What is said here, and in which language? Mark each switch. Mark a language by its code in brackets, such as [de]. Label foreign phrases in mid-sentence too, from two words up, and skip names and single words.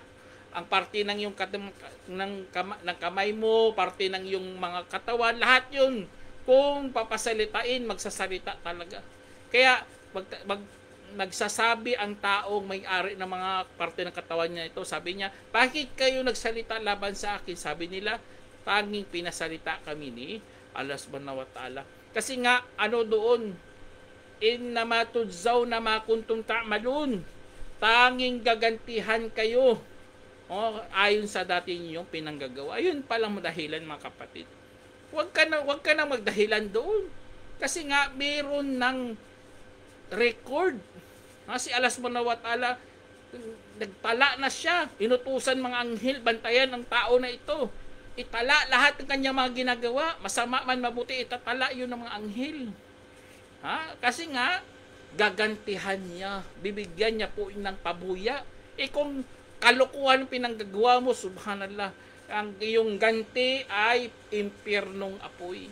[tl] Ang parte ng iyong ng kamay mo, parte ng iyong mga katawan, lahat yun. Kung papasalitain, magsasalita talaga. Kaya nagsasabi ang taong may-ari ng mga parte ng katawan niya ito. Sabi niya, bakit kayo nagsalita laban sa akin? Sabi nila, tanging pinasalita kami ni Allah [ar] سبحانه وتعالى. [tl] Kasi nga, doon, [ar] إنما تجزون ما كنتم تعملون. [tl] Tanging gagantihan kayo. Ayon sa dati ninyong pinanggagawa. Ayun palang dahilan mga kapatid. Huwag ka na magdahilan doon. Kasi nga, mayroon ng record. Si Allah [ar] سبحانه وتعالى, [tl] nagtala na siya. Inutusan mga anghel, bantayan ang tao na ito. Itala lahat ng kanyang mga ginagawa. Masama man mabuti, itatala yun ng mga anghel. Kasi nga, gagantihan niya. Bibigyan niya po ng pabuya. Kung kalokohan pinanggagawa mo, subhanallah, ang iyong ganti ay impyernong apoy.